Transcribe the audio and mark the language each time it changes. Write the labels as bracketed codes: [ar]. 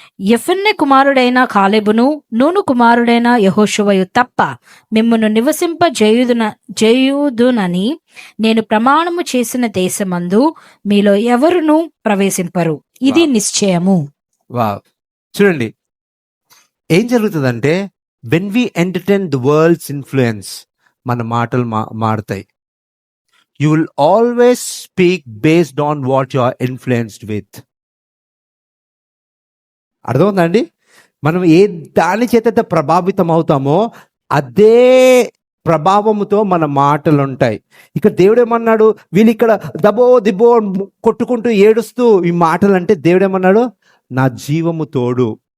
[te] యెఫున్నె కుమారుడైన కాలేబును నూను కుమారుడైన యెహోషువయు తప్ప మిమ్మును నివసింపజేయుదునని నేను ప్రమాణము చేసిన దేశమందు మీలో ఎవరును ప్రవేశింపరు. ఇది నిశ్చయము. చూడండి, ఏం జరుగుతుందంటే [en] when we entertain the world's influence, [te] మన మాటలు మారుతాయి. [en] You will always speak based on what you are influenced with. [te] అర్థమవుతుందండి? మనం ఏ దాని చేత ప్రభావితం అవుతామో అదే ప్రభావముతో మన మాటలు ఉంటాయి. ఇక్కడ దేవుడు ఏమన్నాడు? వీళ్ళు ఇక్కడ దబో దిబో కొట్టుకుంటూ ఏడుస్తూ ఈ మాటలు అంటే దేవుడు ఏమన్నాడు? నా జీవము తోడు.